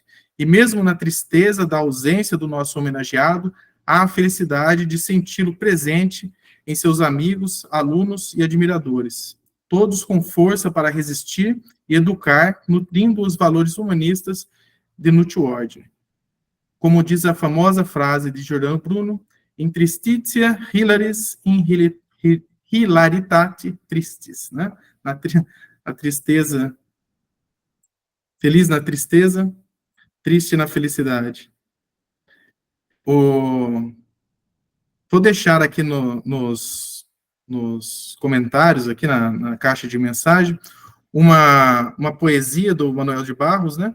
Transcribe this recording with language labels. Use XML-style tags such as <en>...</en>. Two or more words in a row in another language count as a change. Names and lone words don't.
<pt>E mesmo na tristeza da ausência do nosso homenageado, há a felicidade de senti-lo presente em seus amigos, alunos e admiradores, todos com força para resistir e educar, nutrindo os valores humanistas de Núcio Ordine. Como diz a famosa frase de Giordano Bruno,</pt> <la>in tristitia hilaris in hilaritate tristis,</la> <pt>né? A tristeza, feliz na tristeza, triste na felicidade. Vou deixar aqui nos comentários, aqui na caixa de mensagem, uma poesia do Manuel de Barros, né?</pt>